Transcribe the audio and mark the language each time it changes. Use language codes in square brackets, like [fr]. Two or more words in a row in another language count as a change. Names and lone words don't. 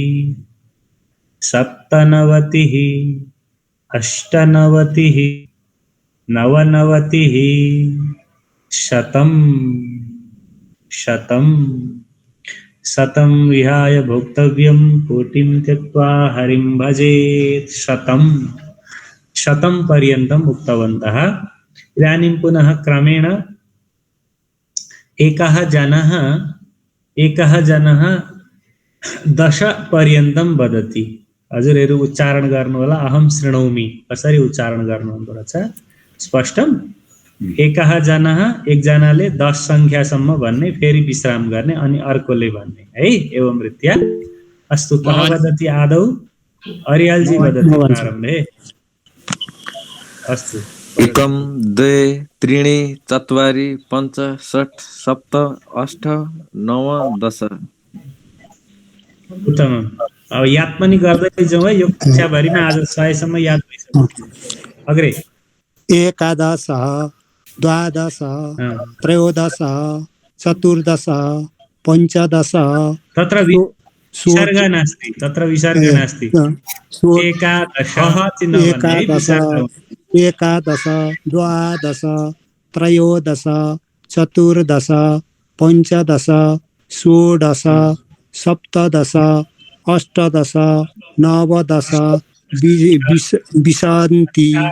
[sa] सप्तनवतिः अष्टनवतिः नवनवतिः शतं विहाय भोक्तव्यं कोटिं त्यक्त्वा हरिं भजेत्। शतं पर्यन्तम् उक्तवन्तः। इदानीं पुनः क्रमेण एकः जनः 10 पर्यन्तं वदति। [ne] हजुरहरू उच्चारण गर्नु होला। [sa] अहं शृणोमि [ne] कसरी उच्चारण गर्नुपर्छ स्पष्टम। एकजनाले 10 संख्यासम्म भन्ने, फेरि विश्राम गर्ने, अनि अर्कोले भन्ने है। [sa] एवं रीत्या अस्तु। कः वदति आदौ? अरियालजी वदति प्रारम्भे। अस्तु। 1 2 3 4 5 6 7 8 9 10। [ne] उत्तम। अब याद पनि गर्दै जाउँ है। यो कक्षाभरिमा आज 100 सम्म याद भइसक्यो। [sa] अग्रे। एकादशः द्वादशः त्रयोदशः चतुर्दशः पञ्चदशः तत्र विसर्ग नास्ति। एकादश द्वादश त्रयोदश चतुर्दश पञ्चदश षोडश सप्तदश अष्टादश नवदश विंशति